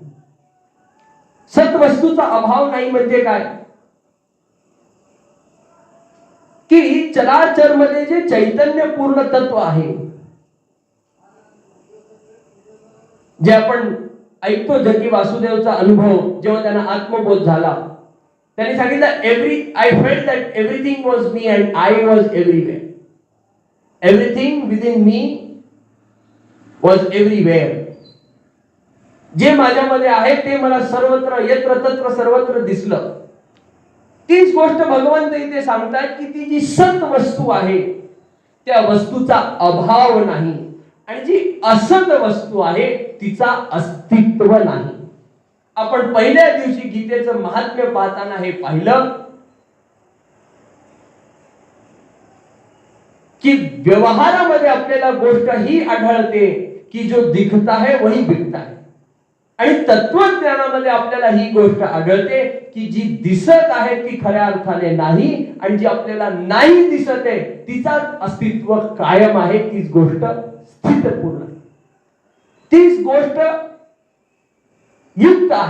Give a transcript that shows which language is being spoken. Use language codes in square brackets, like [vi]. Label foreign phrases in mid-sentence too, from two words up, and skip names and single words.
[mr] सत वस्तूचा अभाव नाही म्हणजे काय की चराचर मध्ये जे चैतन्य पूर्ण तत्व आहे, जे आपण ऐकतो जगी वासुदेवचा अनुभव जेव्हा त्यांना आत्मबोध झाला, त्यांनी सांगितलं [en] I felt that everything was me and I was everywhere. Everything within me was everywhere. [mr] जे माझ्यामध्ये आहे ते मला सर्वत्र [sa] यत्र तत्र सर्वत्र [mr] दिसलं. तीच गोष्ट भगवंत इथे सांगतात की ती जी सत वस्तू आहे त्या वस्तूचा अभाव नाही आणि जी असत वस्तू आहे तिचा अस्तित्व नाही. आपण पहिल्या दिवशी गीतेचं महात्म्य पाहताना हे पाहिलं की व्यवहारामध्ये आपल्याला गोष्ट ही आढळते की [hi] जो दिखता है वही बिकता है. [mr] आणि तत्वज्ञानामध्ये आपल्याला ही गोष्ट आढळते की जी दिसत आहे ती खऱ्या अर्थाने नाही आणि जी आपल्याला नाही दिसत आहे तिचा अस्तित्व कायम आहे. तीच गोष्ट स्थितपूर्ण, तीच गोष्ट युक्त आहे.